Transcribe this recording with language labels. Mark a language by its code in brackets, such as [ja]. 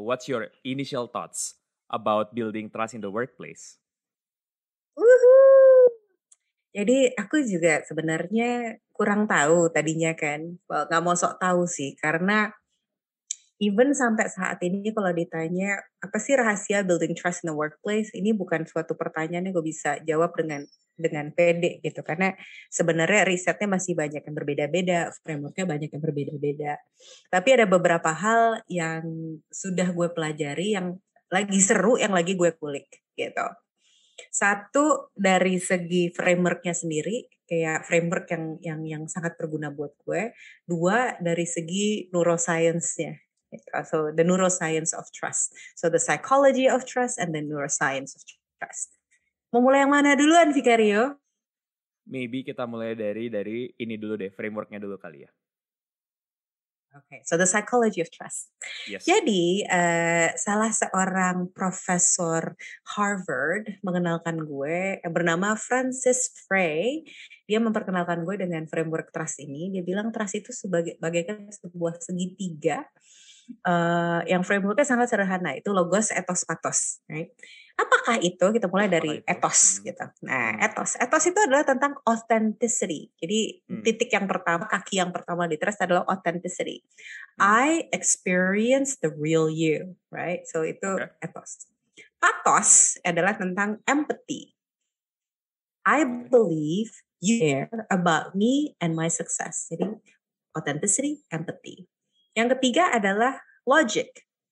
[en] What's your initial thoughts about building trust in the workplace? [id] Jadi aku juga sebenarnya kurang tahu tadinya kan. Nggak mau sok tahu sih. Karena even sampai saat ini kalau ditanya apa sih rahasia [en] building trust in the workplace, [id] ini bukan suatu pertanyaan yang gue bisa jawab dengan pede gitu, karena sebenarnya risetnya masih banyak yang berbeda-beda, frameworknya banyak yang berbeda-beda. Tapi ada beberapa hal yang sudah gue pelajari yang lagi seru, yang lagi gue kulik gitu. Satu, dari segi frameworknya sendiri, kayak framework yang sangat berguna buat gue. Dua, dari segi neuroscience-nya. [en] So the neuroscience of trust. So the psychology of trust and the neuroscience of trust. [id] Mau mulai yang mana duluan, Vicario? Maybe kita mulai dari ini dulu deh, frameworknya dulu kali ya. [en] Okay, so the psychology of trust. Yes. [id] Jadi salah seorang profesor Harvard mengenalkan gue bernama Francis Frey. Dia memperkenalkan gue dengan framework trust ini. Dia bilang trust itu bagaikan sebuah segitiga. Yang frameworknya sangat sederhana, itu logos, ethos, pathos, right? Apakah itu? Kita mulai dari ethos gitu. Nah, ethos itu adalah tentang authenticity. Jadi titik yang pertama, kaki yang pertama di trust adalah authenticity. [en] I experience the real you, right? [id] So itu ethos. Pathos adalah tentang empathy. [en] I believe you care about me and my success. [id] Jadi authenticity, empathy. Yang ketiga adalah logic.